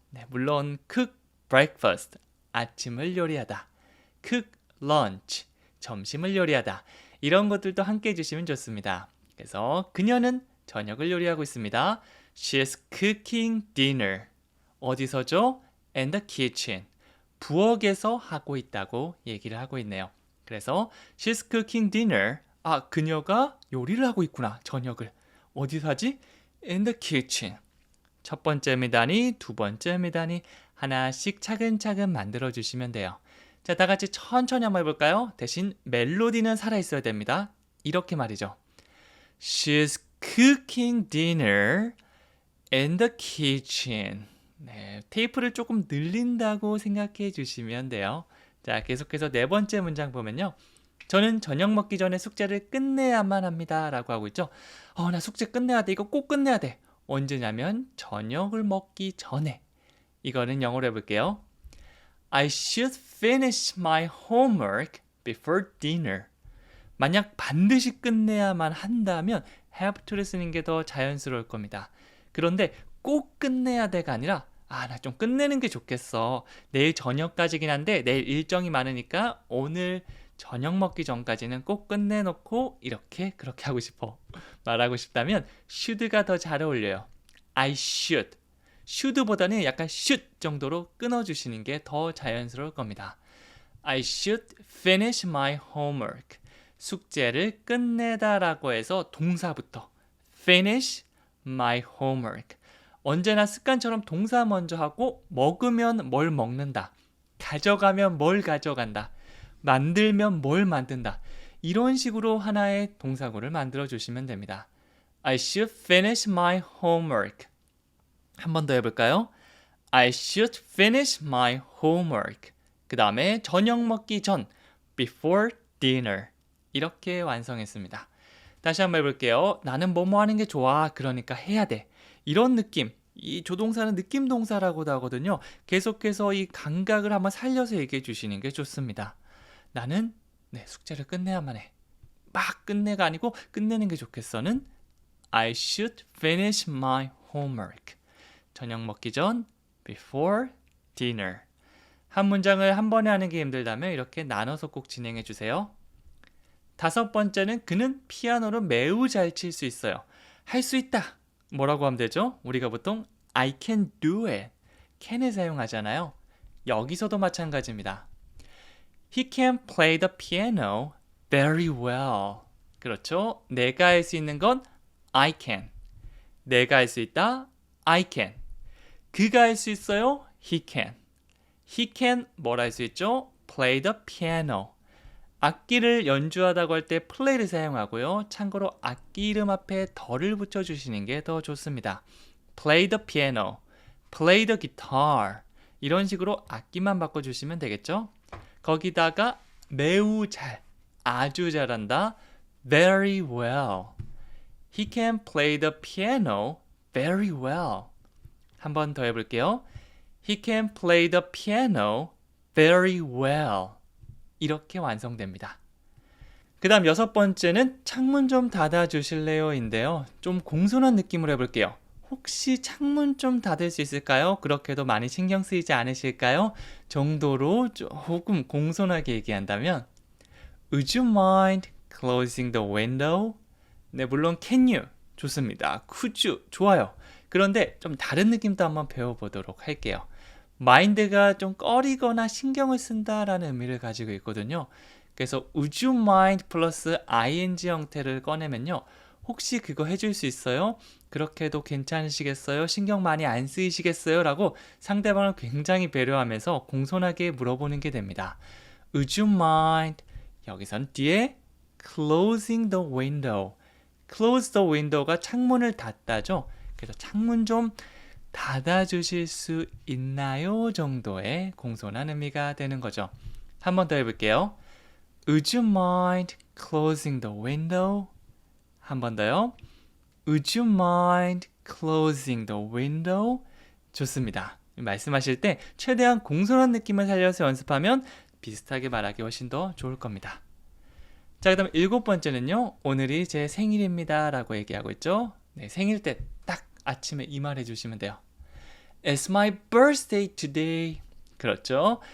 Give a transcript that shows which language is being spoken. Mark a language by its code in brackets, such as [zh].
[ko] 네, 물론 [en] cook breakfast [ko] 아침을 요리하다, [en] cook lunch [ko] 점심을 요리하다 이런 것들도 함께 해주시면 좋습니다. 그래서 그녀는 저녁을 요리하고 있습니다. [en] She's cooking dinner. [ko] 어디서죠? [en] In the kitchen. [ko] 부엌에서 하고 있다고 얘기를 하고 있네요. 그래서 [en] She's cooking dinner. [ko] 아, 그녀가 요리를 하고 있구나. 저녁을. 어디서 하지? [en] In the kitchen. [ko] 첫 번째 미단이, 두 번째 미단이 하나씩 차근차근 만들어 주시면 돼요. 자, 다 같이 천천히 한번 해볼까요? 대신 멜로디는 살아있어야 됩니다. 이렇게 말이죠. [en] She's cooking dinner in the kitchen. [ko] 네, 테이프를 조금 늘린다고 생각해 주시면 돼요. 자, 계속해서 네 번째 문장 보면요. 저는 저녁 먹기 전에 숙제를 끝내야만 합니다. 라고 하고 있죠. 나 숙제 끝내야 돼. 이거 꼭 끝내야 돼. 언제냐면 저녁을 먹기 전에. 이거는 영어로 해볼게요. [en] I should finish my homework before dinner. [ko] 만약 반드시 끝내야만 한다면 have to를 쓰는 게 더 자연스러울 겁니다. 그런데 꼭 끝내야 돼가 아니라 나 좀 끝내는 게 좋겠어. 내일 저녁까지긴 한데 내일 일정이 많으니까 오늘 저녁 먹기 전까지는 꼭 끝내놓고 그렇게 하고 싶어. 말하고 싶다면 should가 더 잘 어울려요. [en] I should. [ko] should보다는 약간 should 정도로 끊어주시는 게 더 자연스러울 겁니다. [en] I should finish my homework. [ko] 숙제를 끝내다라고 해서 동사부터 [en] finish my homework. [ko] 언제나 습관처럼 동사 먼저 하고 먹으면 뭘 먹는다. 가져가면 뭘 가져간다. 만들면 뭘 만든다. 이런 식으로 하나의 동사구를 만들어 주시면 됩니다. [en] I should finish my homework. [ko] 한 번 더 해볼까요? [en] I should finish my homework. [ko] 그 다음에 저녁 먹기 전 [en] before dinner. [ko] 이렇게 완성했습니다. 다시 한번 해볼게요. 나는 뭐뭐 하는 게 좋아. 그러니까 해야 돼. 이런 느낌. 이 조동사는 느낌 동사라고도 하거든요. 계속해서 이 감각을 한번 살려서 얘기해 주시는 게 좋습니다. 나는 숙제를 끝내야만 해. 막 끝내가 아니고 끝내는 게 좋겠어는 [en] I should finish my homework. [ko] 저녁 먹기 전 [en] before dinner. [ko] 한 문장을 한 번에 하는 게 힘들다면 이렇게 나눠서 꼭 진행해 주세요. 다섯 번째는 그는 피아노를 매우 잘 칠 수 있어요. 할 수 있다. 뭐라고 하면 되죠? 우리가 보통 [en] I can do it. [ko] can을 사용하잖아요. 여기서도 마찬가지입니다. [en] He can play the piano very well. [ko] 그렇죠? 내가 할 수 있는 건 [en] I can. [ko] 내가 할 수 있다. [en] I can. [ko] 그가 할 수 있어요. [en] He can. He can [ko] 뭘 할 수 있죠? [en] Play the piano. [ko] 악기를 연주하다고 할 때 play를 사용하고요. 참고로 악기 이름 앞에 더를 붙여주시는 게 더 좋습니다. [en] Play the piano, play the guitar [ko] 이런 식으로 악기만 바꿔주시면 되겠죠. 거기다가 매우 잘, 아주 잘한다. [en] Very well. He can play the piano very well. [ko] 한 번 더 해볼게요. [en] He can play the piano very well. [ko] 이렇게 완성됩니다. 그 다음 여섯 번째는 창문 좀 닫아주실래요? 인데요. 좀 공손한 느낌으로 해볼게요. 혹시 창문 좀 닫을 수 있을까요? 그렇게도 많이 신경 쓰이지 않으실까요? 정도로 조금 공손하게 얘기한다면 [en] Would you mind closing the window? [ko] 네, 물론 [en] can you [ko] 좋습니다. [en] could you [ko] 좋아요. 그런데 좀 다른 느낌도 한번 배워보도록 할게요. mind가 좀 꺼리거나 신경을 쓴다라는 의미를 가지고 있거든요. 그래서 [en] would you mind [ko] 플러스 ing 형태를 꺼내면요. 혹시 그거 해줄 수 있어요? 그렇게 해도 괜찮으시겠어요? 신경 많이 안 쓰이시겠어요? 라고 상대방을 굉장히 배려하면서 공손하게 물어보는 게 됩니다. [en] Would you mind? [ko] 여기선 뒤에 [en] closing the window. close the window [ko] 가 창문을 닫다죠. 그래서 창문 좀 닫아주실 수 있나요? 정도의 공손한 의미가 되는 거죠. 한 번 더 해볼게요. [en] Would you mind closing the window? [ko] 한 번 더요. [en] Would you mind closing the window? [ko] 좋습니다. 말씀하실 때 최대한 공손한 느낌을 살려서 연습하면 비슷하게 말하기 훨씬 더 좋을 겁니다. 자, 그다음 7번째는요. 오늘이 제 생일입니다 라고 얘기하고 있죠. 네, 생일 때 딱 아침에 이 말 해주시면 돼요. [en] It's my birthday today. [ko] 그렇죠.